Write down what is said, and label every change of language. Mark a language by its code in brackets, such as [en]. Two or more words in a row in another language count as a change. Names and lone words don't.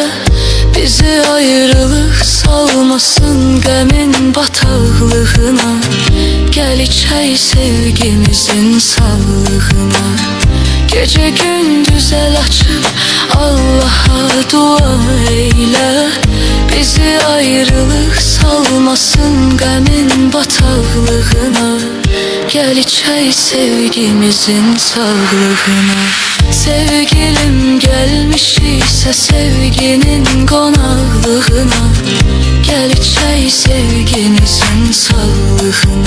[az] Bizi ayrılık salmasın qəmin bataqlığına. Gel içək sevgimizin sağlığına. [tr] Gece gündüz el açıp Allah'a dua eyle. [az] Bizi ayrılık salmasın qəmin bataqlığına. Gel içək sevgimizin sağlığına. Sevgilim gelmişiksə sevginin qonaqlığına. Gel içək sevgimizin sağlığına.